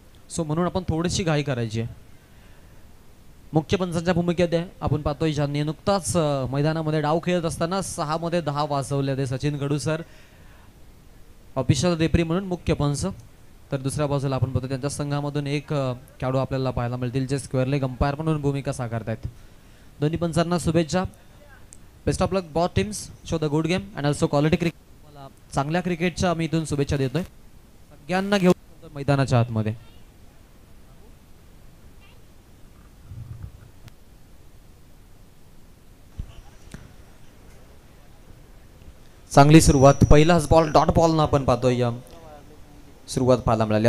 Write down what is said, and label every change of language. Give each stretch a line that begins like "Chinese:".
Marathi: So म्हणून आपण थोडीशी घाई करायची आहे. मुख्य पंचांच्या भूमिकेत आपण पाहतोय ज्यांनी नुकताच मैदानामध्ये डाव खेळत असताना 6 मध्ये 10 वाजवले ते सचिन कडू सर, ऑफिशियल रेफरी म्हणून मुख्य पंच. तर दुसऱ्या बाजूला आपण पाहतो त्यांच्या संघामधून एक खेळाडू आपल्याला पाहायला मिळतील जे स्क्वेअर लेग अंपायर म्हणून भूमिका साकारतायत. दोन्ही पंचांना शुभेच्छा.
English: Best of luck both teams, show the good game and also quality cricket.
Marathi: मला चांगल्या क्रिकेटच्या आम्ही इथून शुभेच्छा देतोय सगळ्यांना घेऊन मैदानाच्या आतमध्ये. चांगली सुरुवात, पहिलाच बॉल डॉट बॉल ना आपण पाहतोय सुरुवात पाहायला मिळाली.